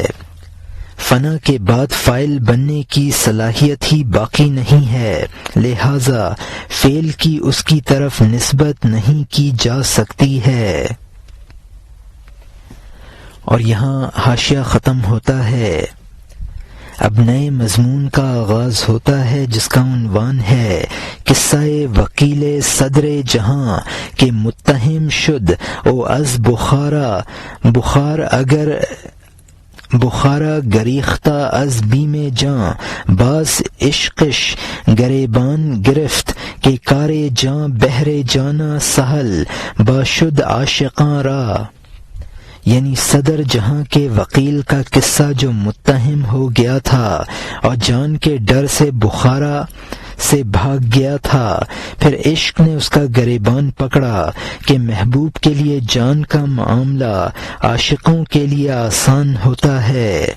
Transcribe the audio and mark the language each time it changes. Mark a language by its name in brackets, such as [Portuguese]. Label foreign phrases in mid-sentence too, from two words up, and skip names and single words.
[Urdu] فنا کے بعد فاعل بننے کی صلاحیت ہی باقی نہیں ہے، لہذا فعل کی اس کی طرف نسبت نہیں کی جا سکتی ہے۔ اور یہاں حاشیہ ختم ہوتا ہے۔ اب نئے مضمون کا آغاز ہوتا ہے جس کا عنوان ہے [Persian] قصہ وکیل صدر جہاں کہ متہم شد او از بخار اگر بخارا گریختہ از بیم جاں باز عشقش گریبان گرفت کہ کار جاں بہر جانا سہل باشد عاشقاں را، [Urdu] یعنی صدر جہاں کے وکیل کا قصہ جو متہم ہو گیا تھا اور جان کے ڈر سے بخارا سے بھاگ گیا تھا، پھر عشق نے اس کا گریبان پکڑا کہ محبوب کے لیے جان کا معاملہ عاشقوں کے لیے آسان ہوتا ہے۔